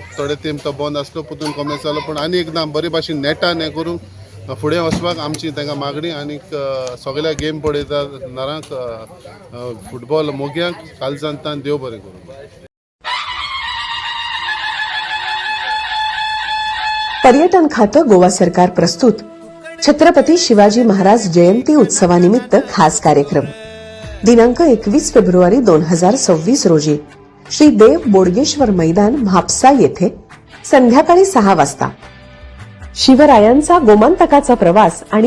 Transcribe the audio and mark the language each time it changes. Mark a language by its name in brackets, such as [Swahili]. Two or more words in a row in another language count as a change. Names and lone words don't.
[Konkani] थोडे तेम तो बंद आसलो, पुतून कॉमेंस जालो, पूण आनी एकदां बरे भाशेन नेटान हें करूंक फुडें वचपाक आमची तांकां मागणी. आनीक सगळ्या गेम पळयता नारांक फुटबॉल मोग्यांक कालजांतान देव बरें करूं. [Marathi] पर्यटन खातं गोवा सरकार प्रस्तुत छत्रपती शिवाजी महाराज जयंती उत्सवानिमित्त खास कार्यक्रम दिनांक 21 फेब्रुवारी 2026 रोजी श्री देव बोडगेश्वर मैदान म्हापसा येथे संध्याकाळी 6 वाजता शिवरायांचा गोमांतकाचा प्रवास आणि